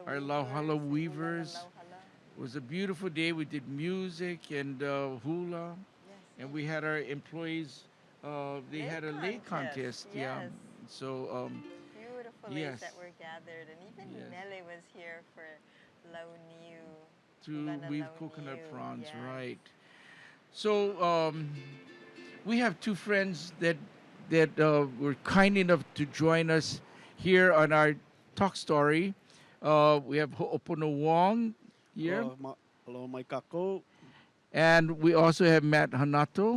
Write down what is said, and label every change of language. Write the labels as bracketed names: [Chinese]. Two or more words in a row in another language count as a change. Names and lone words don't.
[English] our lauhala weavers and hula weavers. lauhala. It was a beautiful day. We did music and hula. Yes, and we had our employees. They Lei had a lei contest. Yeah. yes. So Beautiful leis that yes, were gathered. And even yes. Mele was here for Launiu. To Lana weave coconut Launiu. fronds, Yes. right? So we have two friends that were kind enough to join us here on our talk story. We have Ho'opono Wong here, Hello, my kako. and we also have Matt Hanato,